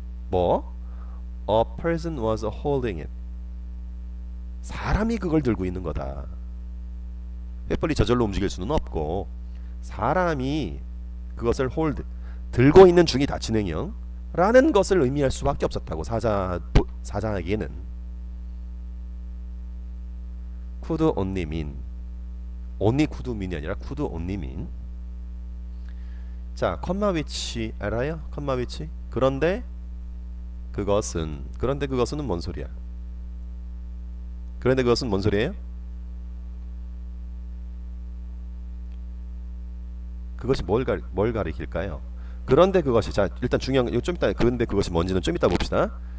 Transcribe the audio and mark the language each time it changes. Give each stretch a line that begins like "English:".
English: 뭐? A person was holding it.
Korean: 사람이 그걸 들고 있는 거다. 횃불이 저절로 움직일 수는 없고 사람이 그것을 hold 들고 있는 중이다 진행형 라는 것을 의미할 수밖에 없었다고. 사자에게는
English: could only mean only could mean
Korean: 이 아니라
English: could only mean.
Korean: 자, 컴마 위치 알아요? 컴마 위치. 그런데 그것은 뭔 소리야? 그런데 그것은 뭔 소리예요? 그것이 뭘 가리킬까요? 그런데 그것이 자 일단 중요한 거 좀 이따 그런데 그것이 뭔지는 좀 이따 봅시다.